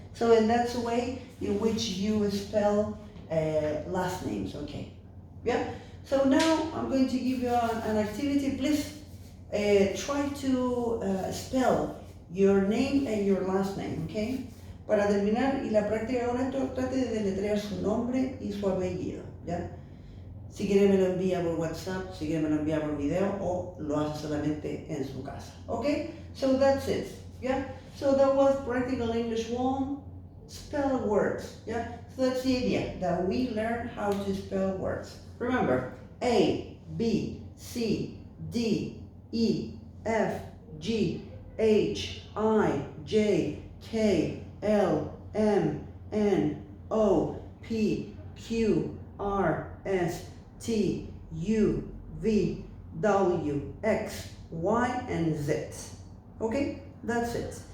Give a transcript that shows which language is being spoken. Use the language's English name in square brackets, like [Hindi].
[English] So, and that's the way in which you spell last names. Okay. Yeah. So now I'm going to give you an activity. Please try to spell your name and your last name. Okay. [Spanish] Para terminar y la práctica con esto, trate de deletrear su nombre y su apellido, ¿ya? Si quiere me lo envía por WhatsApp, si quiere me lo envía por video o lo hace solamente en su casa, ¿ok? [English] So that's it, yeah? So that was Practical English 1, spell words, yeah? So that's the idea, that we learn how to spell words. Remember, A, B, C, D, E, F, G, H, I, J, K, L, M, N, O, P, Q, R, S, T, U, V, W, X, Y, and Z. Okay? That's it.